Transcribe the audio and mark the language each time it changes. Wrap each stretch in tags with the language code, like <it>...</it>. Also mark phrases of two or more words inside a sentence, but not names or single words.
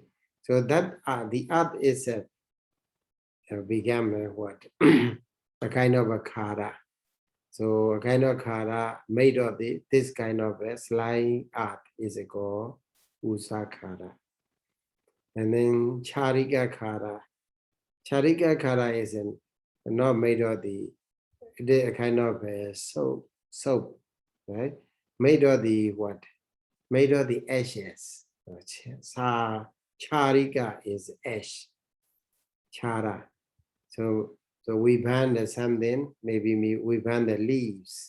<en>So that the earth is become a kind of a kara. So a kind of kara made of this kind of a slime earth is called usakara. And then</en> <sa>charika kara. Charika kara</sa> <en>is not made of it is a kind of a soap, right? Made of the what? Made of the ashes. Charika is ash. Chara. So we burn something, maybe we burn the leaves.</en>